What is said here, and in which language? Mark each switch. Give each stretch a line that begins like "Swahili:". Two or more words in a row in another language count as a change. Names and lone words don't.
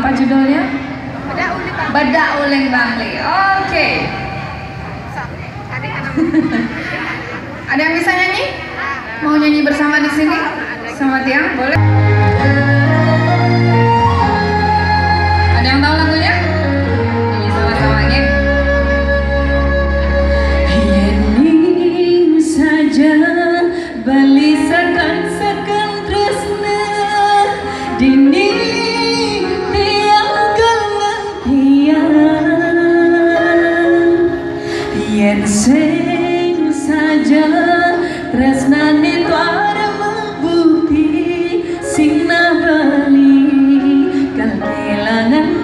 Indonesian: Apa judulnya? Bedak Uling Bangli. Oke. Ada yang bisa nyanyi? Mau nyanyi bersama di sini? Selamat siang, boleh? Ada yang tahu lagunya? Nyanyi sama-sama ya.
Balinese: Yening saja Bali sekan tresna dini tiang kelentian yen sing saja tresna ni tuara membukti sing na Bali kal kelangan